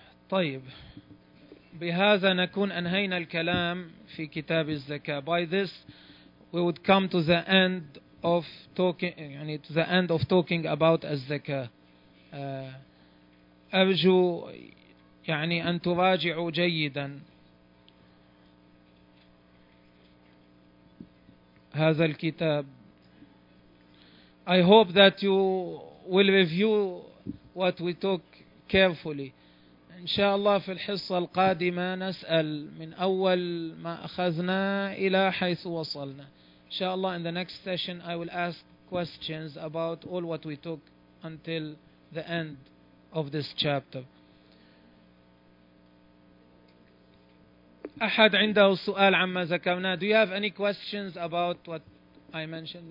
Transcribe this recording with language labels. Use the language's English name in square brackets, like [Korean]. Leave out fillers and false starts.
[Arabic] طيب بهذا نكون أنهينا الكلام في كتاب الزكاة. [English] By this we would come to the end of talking, يعني to the end of talking about الزكاة. [Arabic] أرجو يعني أن تراجعوا جيدا هذا الكتاب. [English] I hope that you will review what we talk carefully. [Arabic] إن شاء الله في الحصة القادمة نسأل من أول ما أخذنا إلى حيث وصلنا. إن شاء الله [English] in the next session I will ask questions about all what we took until the end of this chapter. [Arabic] أحد عنده سؤال عما ذكرنا؟ [English] Do you have any questions about what I mentioned?